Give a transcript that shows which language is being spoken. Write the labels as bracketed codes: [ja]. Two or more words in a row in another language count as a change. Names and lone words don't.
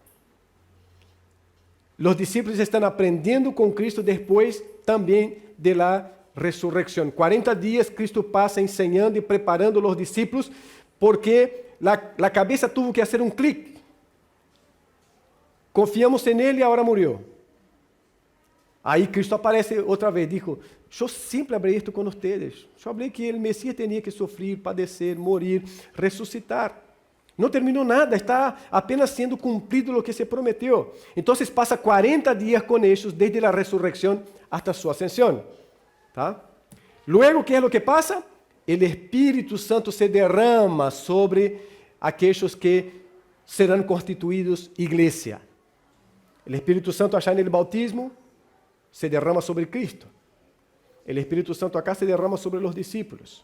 [es] Los discípulos están aprendiendo con Cristo después también de la resurrección. 40 días Cristo pasa enseñando y preparando a los discípulos porque la cabeza tuvo que hacer un clic. Confiamos en Él y ahora murió. [pt] Aí Cristo aparece outra vez, dijo, eu sempre [es] hablé esto [pt] com vocês. Eu hablé que o Messias tinha que sofrer, padecer, morir, ressuscitar. Não terminou nada, está apenas sendo cumprido o que se prometeu. Então passa 40 dias com eles, desde a ressurreição até sua ascensão. ¿Tá? [es] Luego, ¿qué es lo que pasa? El Espíritu Santo se derrama sobre aquellos que serán constituidos iglesia. El Espíritu Santo allá en el bautismo se derrama sobre Cristo. El Espíritu Santo acá se derrama sobre los discípulos.